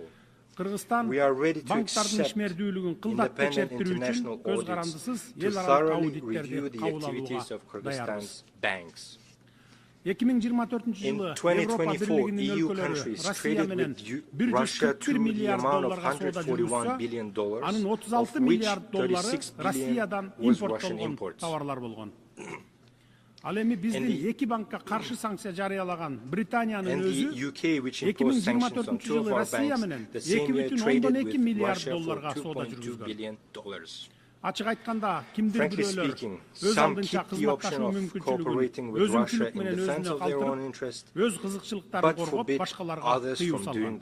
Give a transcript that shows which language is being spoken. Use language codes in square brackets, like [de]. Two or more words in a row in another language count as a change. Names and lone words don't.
[en] We are ready to accept independent international audits to thoroughly review the activities of Kyrgyzstan's banks. In 2024, EU countries traded with Russia to the amount of $141 billion, of which $36 billion was Russian imports. [ky] Ал эми биздин эки банкка каршы санкция жарыялаган Британиянын өзү 2024 Россия менен $2,2 миллиард соода жүргүзгөн. Ачык айтканда, кимдир бирөөлөр өз алдынча кызматташуу мүмкүнчүлүгүн өзүнчүлүк менен өзүнө калтырып, өз кызыкчылыктарын коргоп, башкаларга тыюу салган.